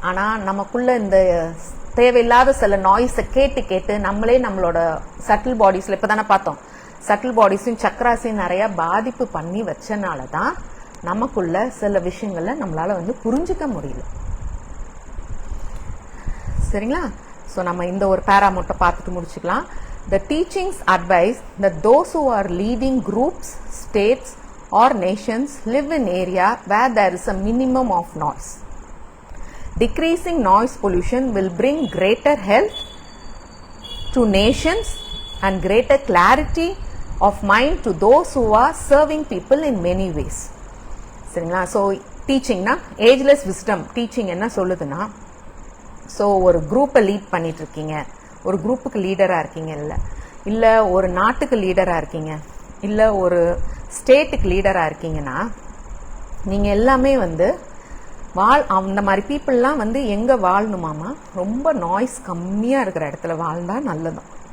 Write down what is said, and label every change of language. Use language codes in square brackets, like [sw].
[ta] ஆனா நமக்குள்ள இந்த தேவையில்லாத சில நாய்ஸை கேட்டு கேட்டு நம்மளே நம்மளோட சட்டில் பாடிஸ்ல இப்பதானே பார்த்தோம், சட்டில் பாடிஸையும் சக்கராசையும் நிறைய பாதிப்பு பண்ணி வச்சனாலதான் நமக்குள்ள சில விஷயங்களை நம்மளால புரிஞ்சுக்க முடியல. சரிங்களா? ஸோ நம்ம இந்த ஒரு பேரா மட்டும் பார்த்துட்டு முடிச்சுக்கலாம். [en] The teachings advise that those who are leading groups, states or nations live in area where there is a minimum of noise. Decreasing noise pollution will bring greater health to nations and greater clarity of mind to those who are serving people in many ways. [ta] சரிங்களா? So டீச்சிங்னா ageless wisdom. Teaching என்ன சொல்லுதுன்னா, so ஒரு குரூப்பை lead பண்ணிட்டு இருக்கீங்க, ஒரு குரூப்புக்கு லீடராக இருக்கீங்க, இல்லை ஒரு நாட்டுக்கு லீடராக இருக்கீங்க, இல்லை ஒரு ஸ்டேட்டுக்கு லீடராக இருக்கீங்கன்னா, நீங்கள் எல்லாமே வந்து அந்த மாதிரி பீப்புளெலாம் வந்து எங்கே வாழணுமாமா, ரொம்ப நாய்ஸ் கம்மியாக இருக்கிற இடத்துல வாழ்ந்தால் நல்லதும்.